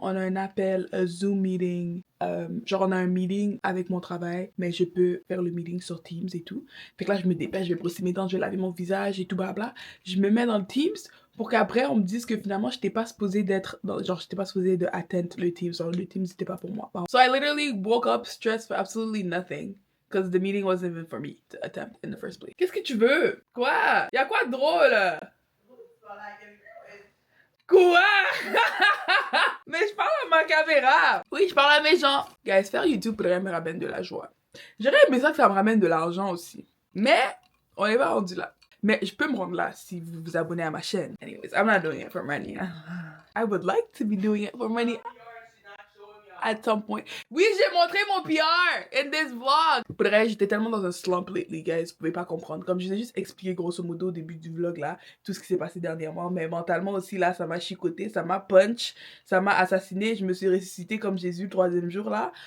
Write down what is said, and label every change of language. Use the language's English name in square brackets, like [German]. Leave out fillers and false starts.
[French] On a un appel, un Zoom meeting. Genre, on a un meeting avec mon travail, mais je peux faire le meeting sur Teams et tout. Fait que là, je me dépêche, je vais brosser mes dents, je vais laver mon visage et tout, blabla. Je me mets dans le Teams pour qu'après, on me dise que finalement, j'étais pas supposée d'être... Genre, j'étais pas supposée de attendre le Teams. Genre, le Teams, c'était pas pour moi. [English] So, I literally woke up stressed for absolutely nothing. Because the meeting wasn't even for me to attempt in the first place. [French] Qu'est-ce que tu veux? Quoi? Y'a quoi de drôle? Quoi? Mais je parle à ma caméra. Oui, je parle à mes gens. Guys, faire YouTube pourrait me ramener de la joie. J'aurais aimé ça que ça me ramène de l'argent aussi. Mais, on est pas rendu là. Mais je peux me rendre là si vous vous abonnez à ma chaîne. [English] Anyways, I'm not doing it for money. I would like to be doing it for money at some point. [French] Oui, j'ai montré mon PR [English] in this vlog. [French] Pour le reste, j'étais tellement dans un slump [English] lately, [French] guys. Vous pouvez pas comprendre. Comme je vous ai juste expliqué grosso modo au début du vlog là, tout ce qui s'est passé dernièrement. Mais mentalement aussi là, ça m'a chicoté, ça m'a punch, ça m'a assassiné. Je me suis ressuscité comme Jésus le 3e jour là.